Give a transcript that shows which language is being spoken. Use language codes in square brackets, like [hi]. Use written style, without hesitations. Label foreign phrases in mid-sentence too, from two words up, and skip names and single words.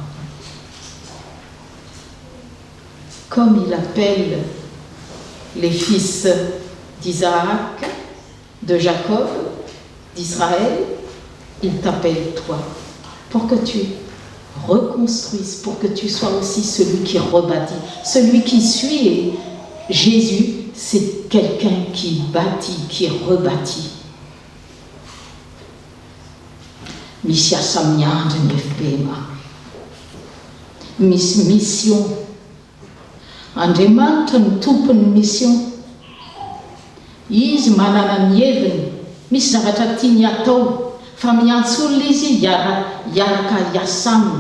[fr] Comme il appelle les fils d'Isaac, de Jacob, d'Israël, il t'appelle toi, pour que tu reconstruises, pour que tu sois aussi celui qui rebâtit, celui qui suit Jésus. C'est quelqu'un qui bâtit, qui rebâtit. Mission. [mg] Andriamanitra ny tompon'ny mission. Izy manana ny heviny, misy zavatra tiany atao, fa miantso olona izy hiaraka hiasa aminy.